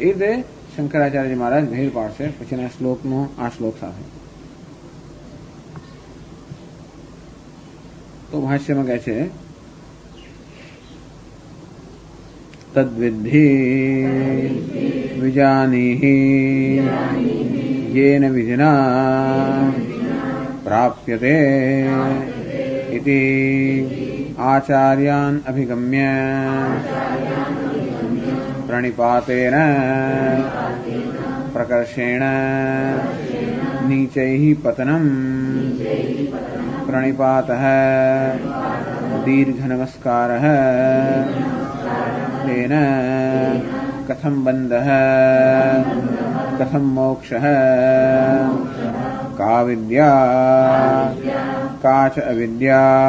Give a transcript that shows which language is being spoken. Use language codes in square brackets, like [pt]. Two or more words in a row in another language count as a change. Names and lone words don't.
[gu] એ રીતે શંકરાચાર્યજી મહારાજ ભેદ પાડશે પછીના શ્લોકનો આ શ્લોક સાથે. તો ભાષ્યમાં કહે છે [sa] तद्विद्धि विजानीहि येन विधिना प्राप्यते इति आचार्यान् अभिगम्य प्रणिपातेन प्रकर्षेण नीचैः पतनं प्रणिपातः दीर्घनमस्कारः तेन कथं बन्धः कथं मोक्षः का विद्या का च अविद्या